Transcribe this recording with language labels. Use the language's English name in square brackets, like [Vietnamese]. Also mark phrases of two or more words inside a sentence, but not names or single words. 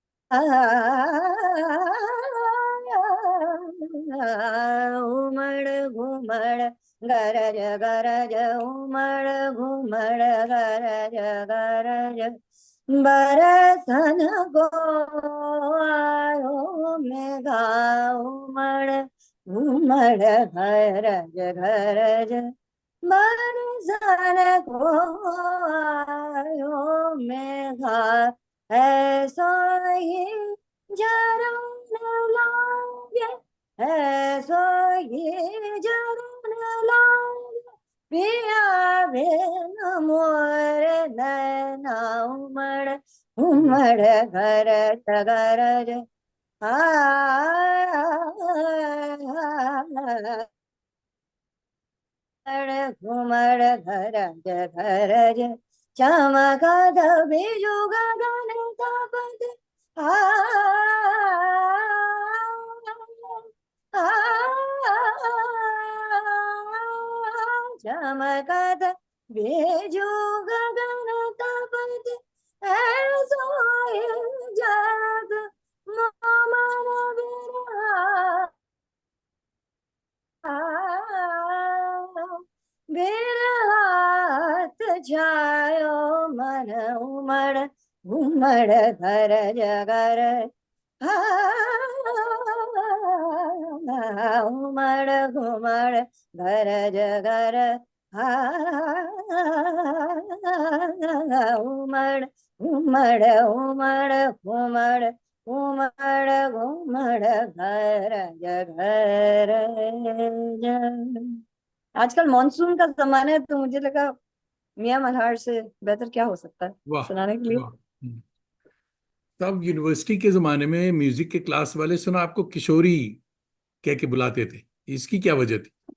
[Braj] उमड़ घुमड़ गरज गरज उमड़ घुमड़ गरज गरज बरसन को आयो मेघा उमड़ घुमड़ गरज गरज बरसन को आयो मेघा ऐसो ही जरन लागे ऐसो ही जरन लागे पिया बिन मोर नैना उमड़ उमड़ गरज गरज घुमड़ गरज गरज चमकद बिजुग गगन तपत चमकद बिजुग गगन तपत ऐसो ही जग मोमन बिरहात छायो मन उमड़ घुमड़ गरज गरज उमड़ घुमड़ गरज गरज उमड़ घुमड़ उमड़ घुमड़ घुमड़ घुमड़ गरज गरज। [Hindi] आजकल मॉनसून का जमाना है तो मुझे लगा मियां मल्हार से बेहतर क्या हो सकता है वाह सुनाने के लिए। वाह। तब यूनिवर्सिटी के जमाने में म्यूजिक के क्लास वाले सुना आपको किशोरी कह के बुलाते थे, इसकी क्या वजह थी?